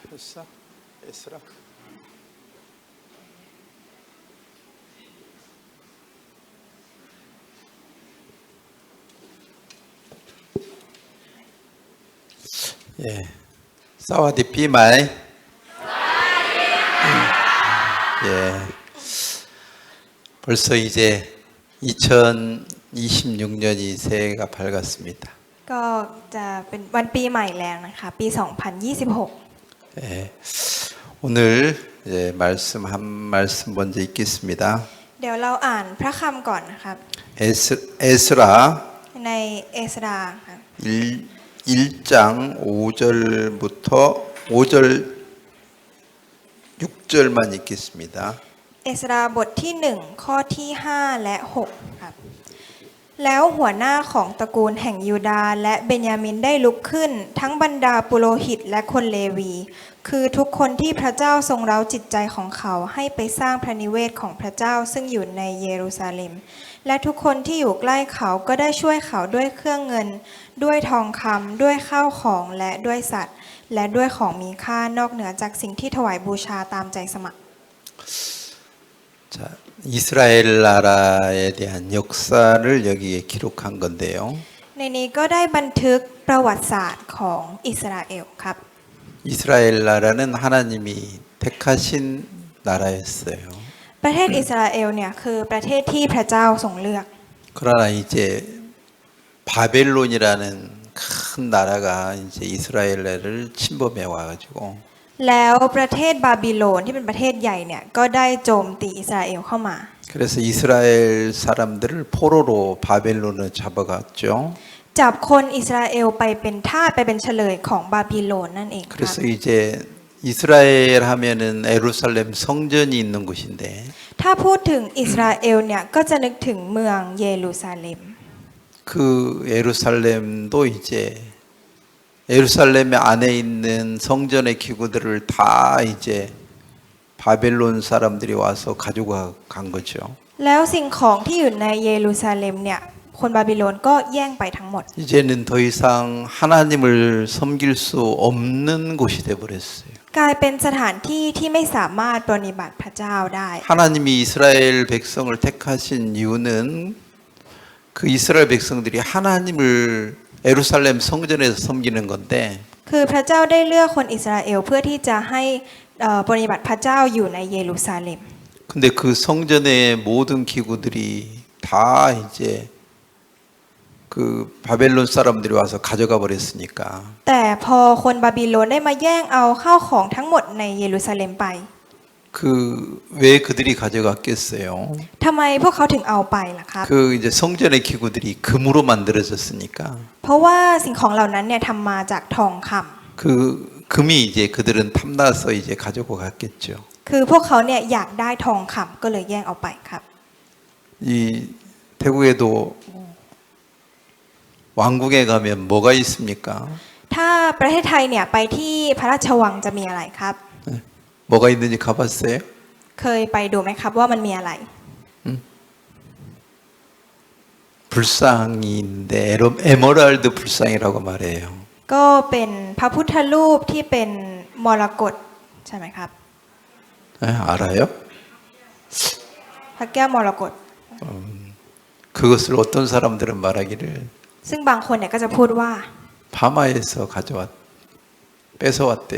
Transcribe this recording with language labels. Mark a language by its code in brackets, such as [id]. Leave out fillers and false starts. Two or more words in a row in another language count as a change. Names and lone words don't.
[ko] 벌써? 에스라? 예, [th] สวัสดีปีใหม่. [ko] 예, 벌써 이제 2026년이 새해가 밝았습니다. [th] ก็จะเป็นวันปีใหม่แล้วนะคะปี 2026 [ko] 예, 오늘 말씀 한 말씀 먼저 읽겠습니다. [th] เดี๋ยวเราอ่านพระคำก่อนนะครับ [ko] 에스라 [th] ในเอสราค่ะ [ko] 1장 5절부터 5절 6절만 읽겠습니다. [th] เอสราบทที่ 1 ข้อที่ 5 และ 6 ครับแล้วหัวหน้าของตระกูลแห่งยูดาห์และเบนยามินได้ลุกขึ้นทั้งบรรดาปุโรหิตและคนเลวีคือทุกคนที่พระเจ้าทรงเร้าจิตใจของเขาให้ไปสร้างพระนิเวศของพระเจ้าซึ่งอยู่ในเยรูซาเล็มและทุกคนที่อยู่ใกล้เขาก็ได้ช่วยเขาด้วยเครื่องเงินด้วยทองคำด้วยข้าวของและด้วยสัตว์และด้วยของมีค่านอกเหนือจากสิ่งที่ถวายบูชาตามใจสมัคร [ko] 자, 이스라엘 나라에 대한 역사를 여기에 기록한 건데요. [th] ในนี้ก็ได้บันทึกประวัติศาสตร์ของอิสราเอลครับ [ko] 이스라엘 나라는 하나님이 택하신 나라였어요. [th] ประเทศอิสราเอลเนี่ยคือประเทศที่พระเจ้าทรงเลือก [ko] 그러나 이제 바벨론이라는 큰 나라가 이제 이스라엘을 침범해 와가지고 [th] แล้วประเทศบาบิโลนที่เป็นประเทศใหญ่เนี่ยก็ได้โจมตีอิสราเอลเข้ามา [ko] 그래서 이스라엘 사람들을 포로로 바벨론을 잡아갔죠. [th] จับคนอิสราเอลไปเป็นทาสไปเป็นเฉลยของบาบิโลนนั่นเองครับ [ko] 그래서 이제 이스라엘 하면은 예루살렘 성전이 있는 곳인데 [th] ถ้าพูดถึงอิสราเอลเนี่ยก็จะนึกถึงเมืองเยรูซาเล็ม [ko] 그 예루살렘도 이제 예루살렘 안에 있는 성전의 기구들을 다 이제 바벨론 사람들이 와서 가지고 간 거죠. [th] แล้วสิ่งของที่อยู่ในเยรูซาเล็มเนี่ยคนบาบิโลนก็แย่งไปทั้งหมด [ko] 이제는 더 이상 하나님을 섬길 수 없는 곳이 돼 버렸어요. [th] กลายเป็นสถานที่ที่ไม่สามารถปฏิบัติพระเจ้าได้ [ko] 하나님이 이스라엘 백성을 택하신 이유는 그 이스라엘 백성들이 하나님을 예루살렘 성전에서 섬기는 건데 [th] คือพระเจ้าได้เลือกคนอิสราเอลเพื่อที่จะให้ปฏิบัติพระเจ้าอยู่ในเยรูซาเล็ม [ko] 근데 그 성전의 모든 기구들이 다 이제 그 바벨론 사람들이 와서 가져가 버렸으니까 [th] แต่พอคนบาบิโลนได้มาแย่งเอาข้าวของทั้งหมดในเยรูซาเล็มไป [ko] 그 왜 그들이 가져갔겠어요? [th] ทำไมพวกเขาถึงเอาไปล่ะครับ [ko] 그 이제 성전의 기구들이 금으로 만들어졌으니까 [th] เพราะว่าสิ่งของเหล่านั้นเนี่ยทำมาจากทองคำ [ko] 그 금이 이제 그들은 탐나서 이제 가지고 갔겠죠. [th] คือพวกเขาเนี่ยอยากได้ทองคำก็เลยแย่งเอาไปครับ [ko] 이 태국에도 왕궁에 가면 뭐가 있습니까? [th] ถ้าประเทศไทยเนี่ยไปที่พระราชวังจะมีอะไรครับ [ko] 뭐가 있는지 가봤어요? [th] เคยไปดูไหมครับว่ามันมีอะไร [ko] 불상이 있는데 에메랄드 불상이라고 말해요. [th] ก็เป็นพระพุทธรูปที่เป็นมรกตใช่ไหมครับ [ko] 알아요? [th] พระแก้วมรกต [ko] 그것을 어떤 사람들은 말하기를 [th] ซึ่งบางคนเนี่ยก็จะพูดว่า [ko] 파마에서 뺏어왔대요.